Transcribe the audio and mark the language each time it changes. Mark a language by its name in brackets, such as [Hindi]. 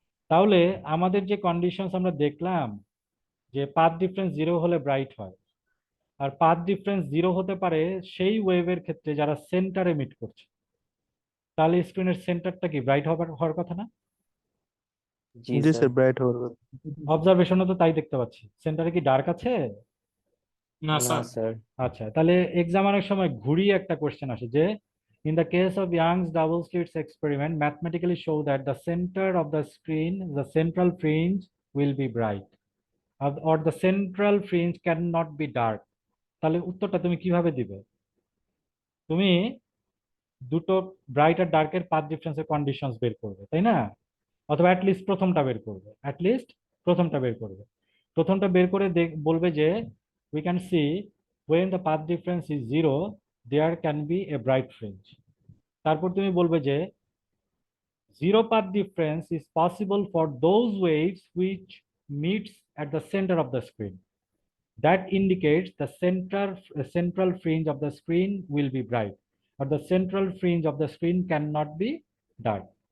[Bangla] তাহলে আমাদের যে কন্ডিশনস আমরা দেখলাম যে পাথ ডিফারেন্স 0 হলে ব্রাইট হয়, আর পাথ ডিফারেন্স 0 হতে পারে সেই ওয়েভের ক্ষেত্রে যারা সেন্টারে মিট করছে, তাহলে স্ক্রিনের সেন্টারটা কি ব্রাইট হওয়ার কথা না? জি জি স্যার। স্যার, ব্রাইট হওয়ার কথা। অবজারভেশনে তো তাই দেখতে পাচ্ছি, সেন্টারে কি ডার্ক আছে? [English] No, [Bangla] না [English] sir. [Bangla] স্যার। আচ্ছা, তাহলে এক্সামিনের সময় ঘুরিয়ে একটা কোশ্চেন আসে যে [English] in the case of Young's double slits experiment mathematically show that the center of the screen, the central fringe will be bright, or the central fringe cannot be dark। [Bangla] তাহলে উত্তরটা তুমি কিভাবে দিবে? তুমি দুটো ব্রাইট আর ডার্কের path ডিফারেন্সের conditions বের করবে, তাই না? অথবা অ্যাটলিস্ট প্রথমটা বের করবে, অ্যাটলিস্ট প্রথমটা বের করবে। প্রথমটা বের করে বলবে যে [English] we can see when the path difference is 0 there can be a bright fringe। [Bangla] তারপর তুমি বলবে যে [English] zero path difference is possible for those waves which meets at the center of the screen, that indicates the central fringe of the screen will be bright, or the central fringe of the screen cannot be dark।